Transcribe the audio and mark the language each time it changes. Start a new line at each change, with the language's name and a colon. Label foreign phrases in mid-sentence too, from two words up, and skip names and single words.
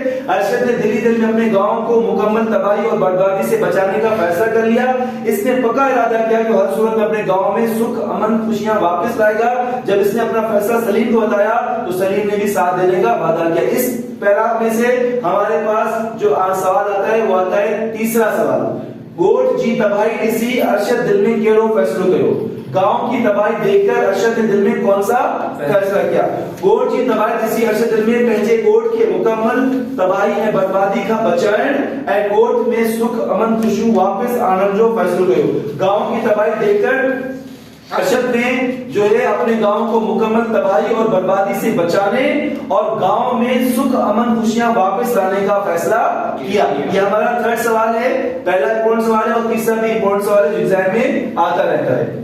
Urdu: ارشد نے دلی دل میں اپنے گاؤں کو مکمل تباہی اور بربادی سے بچانے کا فیصلہ کر لیا. اس نے پکا ارادہ کیا کہ ہر صورت میں اپنے گاؤں میں سکھ امن خوشیاں واپس لائے گا. جب اس نے اپنا فیصلہ سلیم کو بتایا تو سلیم نے بھی ساتھ دینے کا وعدہ کیا. اس پیراگراف میں سے ہمارے پاس جو سوال آتا ہے وہ آتا ہے تیسرا سوال,
Sindhi: गोठ जी तबाही ॾिसी अरशद दिल में कहिड़ो फैसलो कयो।
Urdu: گاؤں کی تباہی دیکھ کر ارشد نے دل میں کون سا فیصلہ کیا.
Sindhi: गोठ जी तबाही ॾिसी अरशद दिल में पंहिंजे गोठ के मुकम्मल तबाही ऐं बर्बादी खां बचाइण ऐं गोठ में सुख अमन खुशियूं वापस आणण जो फैसलो कयो।
Urdu: گاؤں کی تباہی دیکھ کر ارشد نے جو ہے اپنے گاؤں کو مکمل تباہی اور بربادی سے بچانے اور گاؤں میں سکھ امن خوشیاں واپس لانے کا فیصلہ کیا. یہ ہمارا تھرڈ سوال ہے. پہلا امپورٹنٹ سوال ہے اور تیسرا بھی امپورٹنٹ سوال ہے جو ایگزام میں آتا رہتا ہے.